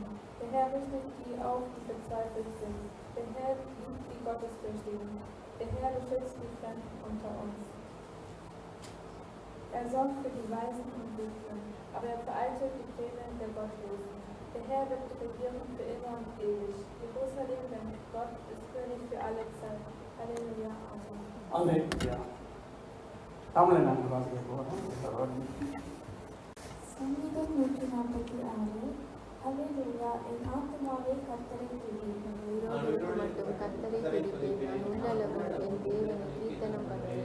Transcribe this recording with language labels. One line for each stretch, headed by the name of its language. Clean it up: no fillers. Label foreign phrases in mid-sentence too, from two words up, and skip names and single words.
German: Der Herr richtet die auf, die verzweifelt sind. Der Herr liebt die Gottesfürchtigen. Der Herr beschützt die Fremden unter uns. Er sorgt für die Weisen und Witwen, aber er vereitelt die Pläne der Gottlosen. Der Herr wird regieren für immer und ewig. Jerusalem, denn Gott ist König für alle Zeit. Halleluja. Amen.
Tamil: Halleluja. தமிழை நாங்கள் வாசிக்க போகிறோம். சங்கீதம் 146. ஹல்லேலூயா, என் ஆத்துமாவே கர்த்தரை துதி. உயிரோடு மட்டும் கர்த்தரை துதிப்பேன். நான் உள்ளளவும் என் தேவனை கீர்த்தனம் பண்ணுவேன்.